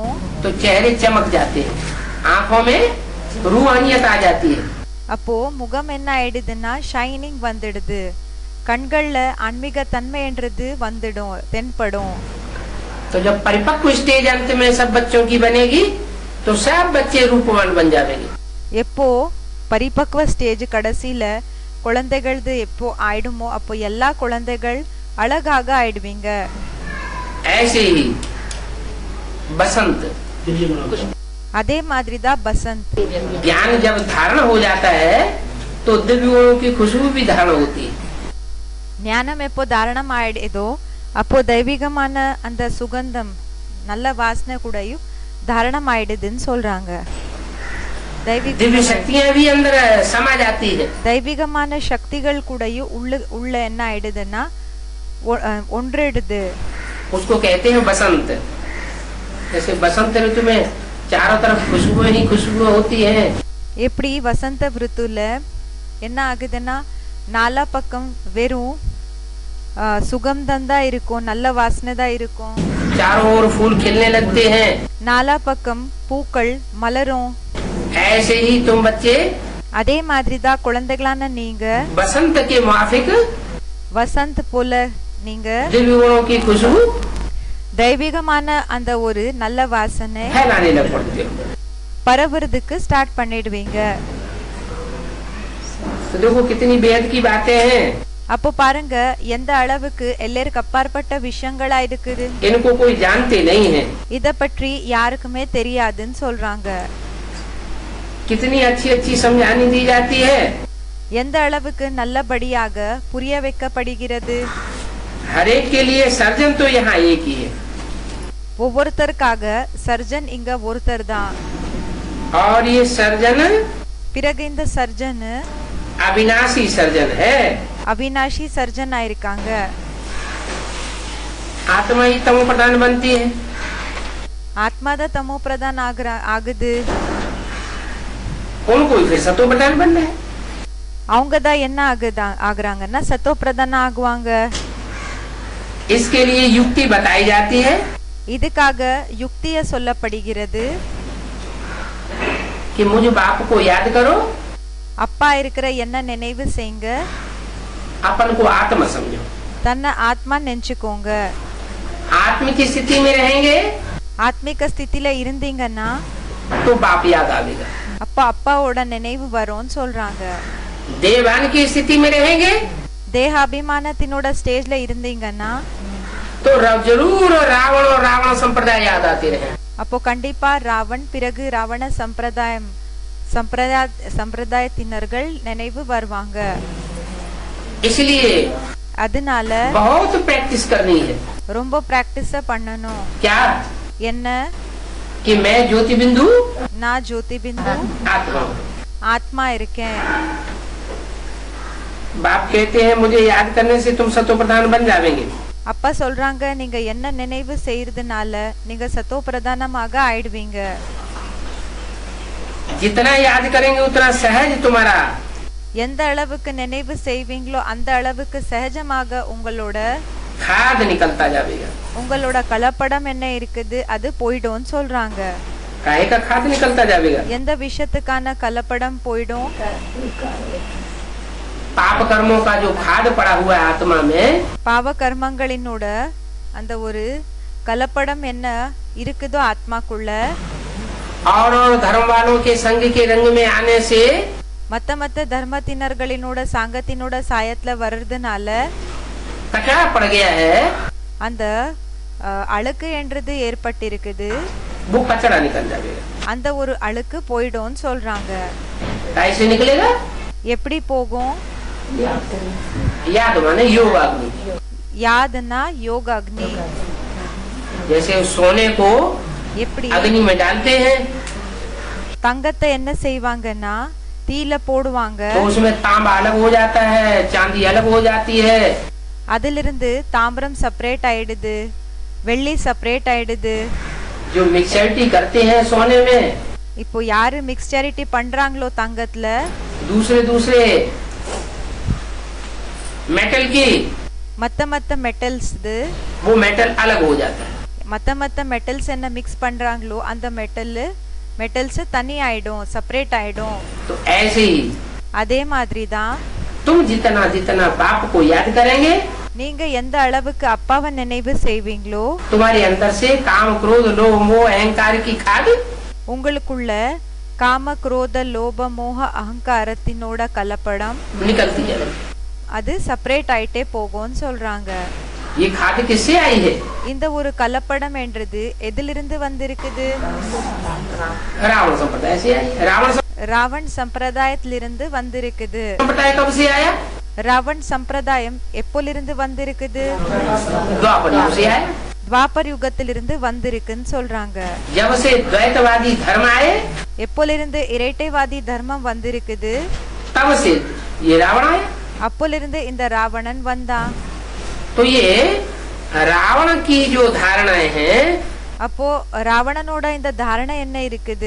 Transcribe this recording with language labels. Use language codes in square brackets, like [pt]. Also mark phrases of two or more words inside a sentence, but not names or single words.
[hi] तो चेहरे चमक जाते हैं, आंखों में रूहानियत आ जाती है। [ta] அப்போ முகம் என்ன ஆயிடுதுன்னா ஷைனிங் வந்துடுது, கண்கள்ல ஆன்மீக தன்மை என்றது வந்துடும், தென்படும். [hi] तो जब परिपक्व स्टेज अंत में सब बच्चों की बनेगी तो सब बच्चे रूपवान बन जाएंगे। [ta] எப்போ பரிபக்வ ஸ்டேஜ் கடைசியில குழந்தைகளது எப்போ ஆயிடுமோ அப்போ எல்லா குழந்தைகள் அழகாக ஆயிடுவீங்க. [hi] ऐसे ही बसंत, [ta] அதே மாதிரிதான் பசந்த். [hi] ज्ञान जब धारण हो जाता है तो दिव्य गुणों की खुशबू भी धारण होती है। [ta] ஞானம் எப்போ தாரணம் ஆயிடுதோ அப்போ தெய்வீகமான அந்த சுகந்தம் நல்ல வாசனை கூடயும் தாரணம் ஆயிடுதுன்னு சொல்றாங்க. [hi] दिव्य शक्तियां भी अंदर समा जाती है। [ta] தெய்வீகமான சக்திகள் கூடயும் உள்ள என்ன ஆயிடுதுன்னா ஒன்றிடுது. [hi] उसको कहते हैं बसंत। जैसे बसंत ऋतु में चारों तरफ खुशबू ही खुशबू होती है। [ta] எப்படி வசந்த ऋतुல என்ன ஆகுதுன்னா நாலா பக்கம் வெறும் சுகந்தம் தான் இருக்கும், நல்ல வாசனை தான் இருக்கும். [hi] चारों ओर फूल खिलने लगते हैं। [ta] நாலா பக்கம் பூக்கள் மலரும். [hi] ऐसे ही तुम बच्चे [ta] அதே மாதிரி தான் குழந்தைகளான நீங்க [hi] बसंत के माफिक [ta] வசந்த் போல நீங்க [hi] दिव्य गुणों की खुशबू [ta] தெய்வீகமான அந்த ஒரு நல்ல வாசனை [hi] फैलाने लग पड़ते हो। [ta] பரவுறதுக்கு ஸ்டார்ட் பண்ணிடுவீங்க. [hi] तो देखो कितनी बेहद की बातें हैं। [ta] அப்போ பாருங்க எந்த அளவுக்கு எல்லாருக்கு அப்பாற்பட்ட விஷயங்களா இருக்குது. [hi] इनको कोई जानते नहीं है। [ta] இத பற்றி யாருக்குமே தெரியாதுன்னு சொல்றாங்க. [hi] कितनी अच्छी अच्छी समझानी दी जाती है। [ta] எந்த அளவுக்கு நல்லபடியாக புரிய வைக்கப்படுகிறது. [hi] हर एक के लिए सर्जन तो यहाँ एक ही है। [ta] ஒவ்வொருத்தருக்காக சர்ஜன் இங்க ஒருத்தர் தான். [hi] और ये सर्जन [ta] பிறகு இந்த சர்ஜன் [hi] अविनाशी सर्जन है। [ta] அவினாஷி சர்ஜன் ஆயிருக்காங்க। [hi] आत्मा ही तमो प्रधान बनती है। [ta] ஆத்மா தான் தமோ பிரதான் ஆகுது। [hi] उनको फिर सतो प्रधान बनना है। [ta] அவங்க தான் என்ன ஆகுறாங்கன்னா சத்தோ பிரதான ஆகுவாங்க। [hi] इसके लिए युक्ति बताई जाती है। [ta] இதுக்காக யுக்திய சொல்லப்படுகிறது। [hi] कि मुझ बाप को याद करो, [ta] அப்பா இருக்கிற என்ன நினைவு செய்யுங்க, [hi] अपन को आत्मा समझो, [ta] தன்னை ஆத்மா நினைச்சுக்கோங்க। [hi] आत्मिक स्थिति में रहेंगे [ta] ஆத்மிக ஸ்திதியில இருந்தீங்கன்னா [hi] तो बाप याद आवेगा। [ta] அப்பா அப்பாவோட நினைவு வரும்னு சொல்றாங்க। [hi] देवान की स्थिति में रहेंगे [ta] தேக அபிமானத்தினோட ஸ்டேஜ்ல இருந்தீங்கன்னா [hi] तो जरूर रावण और रावण संप्रदाय याद आते रहे। [ta] அப்போ கண்டிப்பா ராவன் பிறகு ராவண சம்பிரதாயத்தினர்கள் நினைவு வருவாங்க। [hi] इसलिए [ta] அதனால [hi] बहुत प्रैक्टिस करनी है। [ta] ரொம்ப பிராக்டிஸ் பண்ணணும்। [hi] क्या? [ta] என்ன? [hi] कि मैं ज्योति बिंदु, [ta] நான் ஜோதி பிந்து [hi] आत्मा हूँ। [ta] ஆத்மா இருக்கேன்। [hi] बाप कहते हैं मुझे याद करने से तुम सतो प्रधान बन जाओगे। [ta] அப்பா சொல்றாங்க நீங்க என்ன நினைவு செய்யறதுனால நீங்க சத்தோ பிரதானமாக ஆயிடுவீங்க। [hi] जितना याद करेंगे उतना सहज तुम्हारा [ta] எந்த அளவுக்கு நினைவு செய்வீங்களோ அந்த அளவுக்கு சகஜமாக உங்களோட [hi] खाद निकलता जाएगा। [ta] உங்களோட கலப்படம் என்ன இருக்குது அது போய்டும் சொல்றாங்க। [hi] काहे का खाद निकलता जाएगा? [ta] எந்த விஷயத்துக்கான கலப்படம் போய்டும்? [hi] पाप कर्मों का जो खाद पड़ा हुआ है आत्मा में, [ta] பாவ கர்மங்களினோட அந்த ஒரு கலப்படம் என்ன இருக்குதோ ஆத்மாக்குள்ள, [hi] और धर्म वालों के संग के रंग में आने से [ta] மத்த தர்மத்தினர்களினோட சாங்கத்தினோட சாயத்துல வர்றதுனால [hi] कचरा पड़ गया है। [ta] அந்த அழுக்கு என்றது ஏற்பட்டிருக்குது। [hi] वो कचरा निकल जाएगा। [ta] அந்த ஒரு அழுக்கு போய்டும் சொல்றாங்க। [hi] कैसे निकलेगा? [ta] எப்படி போகும்? [hi] याद माने योग अग्नि। [ta] யாதுனா யோக அக்னி। [hi] जैसे सोने को [ta] எப்படி [hi] अग्नि में डालते हैं [ta] தங்கத்தை என்ன செய்வாங்கன்னா தீல போடுவாங்க। [hi] तो उसमें तांबा अलग हो जाता है, चांदी अलग हो जाती है। [ta] அதிலிருந்து தாம்பரம் செப்பரேட் ஆயிடுது, வெள்ளி செப்பரேட் ஆயிடுது। [hi] जो मिक्सचरिटी करते हैं सोने में, [ta] இப்போ யாரு மிக்ஸ்சரிட்டி பண்றாங்களோ தங்கத்துல [hi] दूसरे मेटल की, [ta] மத்த மெட்டல்ஸ் [hi] वो मेटल अलग हो जाता है। [ta] மத்த மெட்டல்ஸ் என்ன மிக்ஸ் பண்றாங்களோ அந்த மெட்டல்ஸ் தனி ஆயிடும், செப்பரேட் ஆயிடும்। [hi] तो ऐसे ही [ta] அதே மாதிரி தான் [hi] तुम जितना बाप को याद करेंगे, [ta] நீங்க எந்த அளவுக்கு அப்பாவை நினைவு செய்வீங்களோ [hi] तुम्हारे अंदर से काम क्रोध लोभ मोह अहंकार की खाद [ta] உங்களுக்குள்ள காம குரோத லோப மோக அகங்காரத்தினோட கலப்படம் [hi] निकलती जाएगी। [ta] அது செப்பரேட் ஆயிட்டே போகும்னு சொல்றாங்க। [hi] ये खाद किससे आई है? [ta] இந்த ஒரு கலப்படம் என்றது எதிலிருந்து வந்திருக்குது? [hi] रावण संप्रदाय से आई। [ta] ராவண் சம்பிரதாயத்திலிருந்து வந்திருக்குது। [hi] संप्रदाय कब से आया? [ta] ராவண் சம்பிரதாயம் எப்போலிருந்து வந்திருக்குது? [hi] द्वापर युग से आया। [ta] துவாபர் யுகத்திலிருந்து வந்திருக்குன்னு சொல்றாங்க। [hi] जब से द्वैतवादी धर्म आए [ta] எப்போலிருந்து இரட்டைவாதி தர்மம் வந்திருக்குது? [hi] तब से ये रावण आया। [ta] அப்போலிருந்து இந்த ராவணன் வந்தான்। [hi] तो ये रावण की जो धारणाएं हैं, [ta] அப்போ ராவணனோட இந்த தாரணை என்ன இருக்குது?